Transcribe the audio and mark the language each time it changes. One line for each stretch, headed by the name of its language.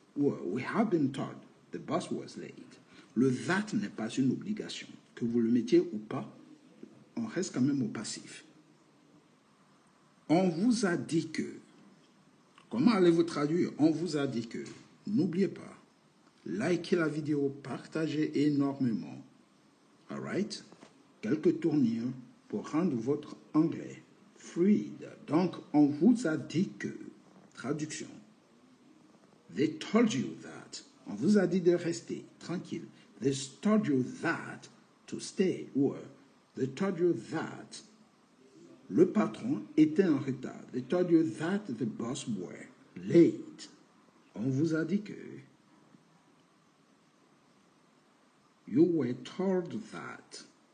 English: Or we have been told the boss was late.
French: Le that n'est pas une obligation. Que vous le mettiez ou pas, on reste quand même au passif. On vous a dit que. Comment allez-vous traduire? On vous a dit que. N'oubliez pas, likez la vidéo, partagez énormément.
English: All right?
French: Quelques tournures pour rendre votre anglais fluide. Donc, on vous a dit que. Traduction.
English: They told you that.
French: On vous a dit de rester tranquille.
English: They told you that to stay. Or they told you that
French: le patron était en retard.
English: They told you that the boss were late.
French: On vous a dit que
English: you were told that.